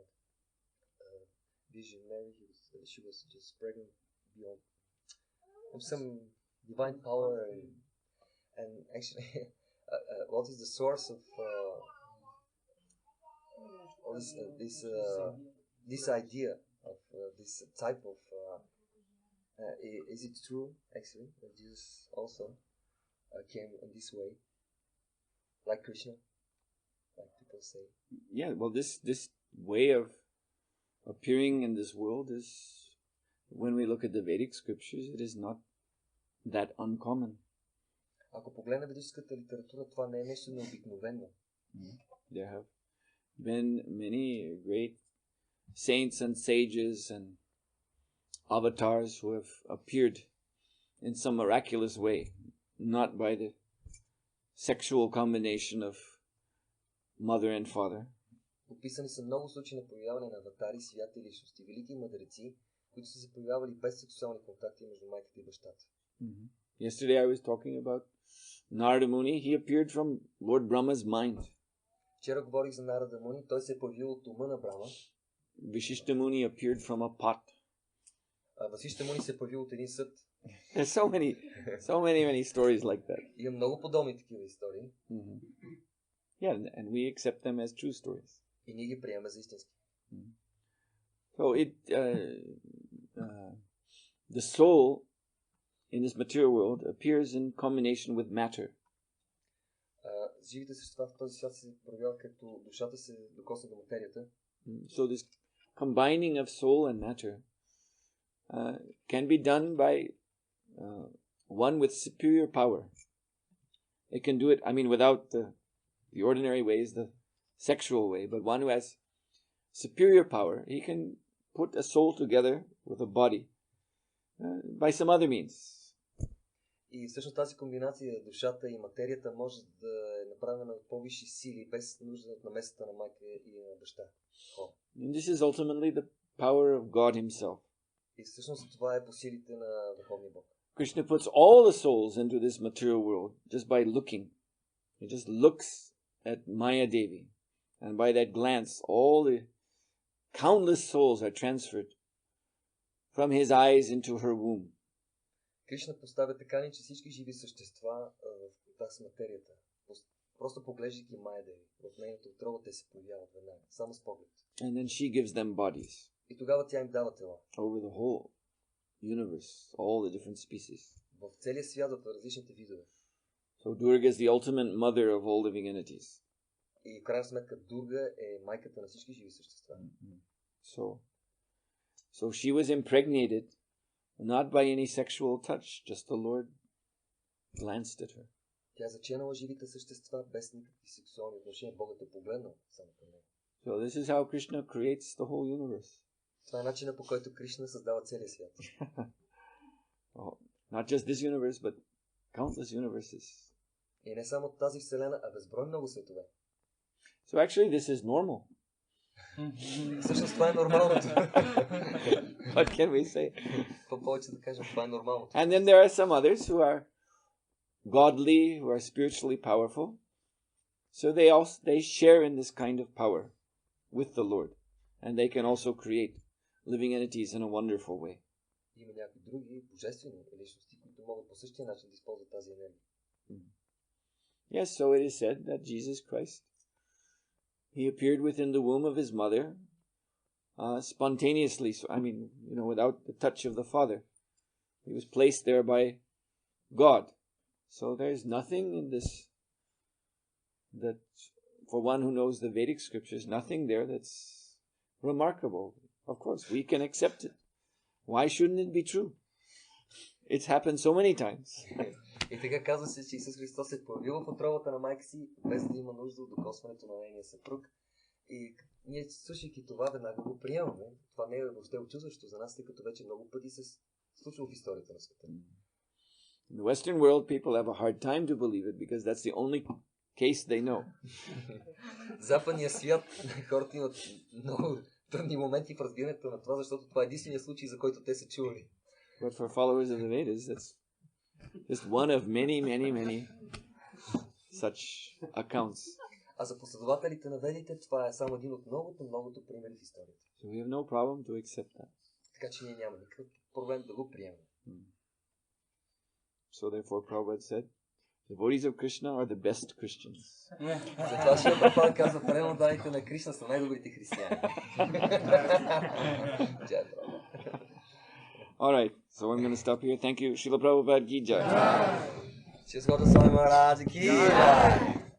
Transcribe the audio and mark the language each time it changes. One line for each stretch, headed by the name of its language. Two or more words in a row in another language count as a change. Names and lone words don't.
English: Virgin Mary, she was just spreading beyond some divine power, and actually, what is the source of this idea of this type of is it true actually that Jesus also came in this way like Krishna, like people say? Yeah, well, this way of appearing in this world is, when we look at the Vedic scriptures, it is not that uncommon.
Bulgarian: Ако погледнем ведическата литература, това не е нещо необикновено.
English: There have been many great saints and sages and avatars who have appeared in some miraculous way, not by the sexual combination of mother and father.
Bulgarian: Описани са много случаи на появяване на аватари, святи личности, велики мъдреци, които са се появявали без сексуални контакти между майката и бащата.
English: Yesterday I was talking about Narada Muni. He appeared from Lord Brahma's mind.
Bulgarian: Вчера говорих за Нарада Муни, той се е появил от ума на Брама.
English: Vishishta Muni appeared from a pot.
Bulgarian: Васишта Муни се е появил от един съд.
English: There's so many stories like that.
Bulgarian: Има много подобни такива истории.
English: Yeah, and we accept them as true stories.
Bulgarian: И ние ги приемаме за истински.
English: So the soul in this material world appears in combination with matter.
Bulgarian: Живите същества в този свят се проявяват като душата се докосне до материята.
English: So this combining of soul and matter can be done by one with superior power. It can do it, I mean, without the ordinary ways, the sexual way, but one who has superior power, he can put a soul together with a body by some other means.
Bulgarian: И всъщност тази комбинация, душата и материята, може да е направена от по-висши сили, без нужда от намесата на майка и на баща.
English: And this is ultimately the power of God himself.
Bulgarian: И всъщност това е по силите на Върховния Бог.
English: Krishna puts all the souls into this material world just by looking. He just looks at Maya Devi. And by that glance, all the countless souls are transferred from his eyes into her womb.
Bulgarian: Кришна поставя така, че всички живи същества в контакт с материята. Просто поглеждайки Майя Деви, в нейната отрова те се появяват веднага, само с поглед.
English: And then she gives them bodies.
Bulgarian: И тогава тя им дава тела.
English: Over the whole universe, all the different species.
Bulgarian: В целия свят, в различните видове.
English: So Durga is the ultimate mother of all living entities.
Bulgarian: И в крайна сметка Дурга е майката на всички живи същества.
English: So she was impregnated not by any sexual touch, just the Lord glanced at her.
Bulgarian: Тя заченала живите същества без никакви сексуални отношения. Богът е погледнал само към нея.
English: So this is how Krishna creates the whole universe.
Bulgarian: Това е начинът, по който Кришна създава целия свят.
English: Not just this universe, but countless universes.
Bulgarian: И не само тази вселена, а безброй много светове.
English: So actually this is normal.
Bulgarian: Всъщност това е нормалното.
English: What can we say?
Bulgarian: По-повече да кажем, това е нормалното.
English: And then there are some others who are godly, who are spiritually powerful. So they share in this kind of power with the Lord. And they can also create living entities in a wonderful way.
Bulgarian: Има някои други божествени личности, които могат по същия начин да използват тази енергия.
English: Yes, so it is said that Jesus Christ, he appeared within the womb of his mother spontaneously. So, I mean, without the touch of the Father. He was placed there by God. So there's nothing in this that, for one who knows the Vedic scriptures, nothing there that's remarkable. Of course, we can accept it Why shouldn't it be true? It's happened so many times.
Bulgarian: И така казва се, че Исус Христос се появил в отробата на майка си, без да има нужда от докосването на нейния съпруг. И ние, слушайки това, веднага го приемаме. Това не е въобще очудващо за нас, тъй като вече много пъти се случва в историята на света.
English: In the Western world, people have a hard time to believe it because that's the only case they know.
Bulgarian: В западния свят хората имат много трудни моменти в разбирането на това, защото това е единственият случай, за който те са чували.
English: But for followers of the Vedas, that's just one of many such accounts.
Bulgarian: А за последователите на ведите, това е само един от многото примери в историята.
English: So we have no problem to accept that.
Bulgarian: Така че ние няма никакъв проблем да го приемем.
English: So therefore, Prabhupada said, devotees of Krishna are the best Christians.
Bulgarian: Затова Шрила Прабхупада казва, преданните на Кришна са най-добрите християни.
English: All right, so I'm going to stop here. Thank you. Srila Prabhupada
Hindi: की जय.
Bulgarian: Шри Сухотра Махараджа
Hindi: की जय.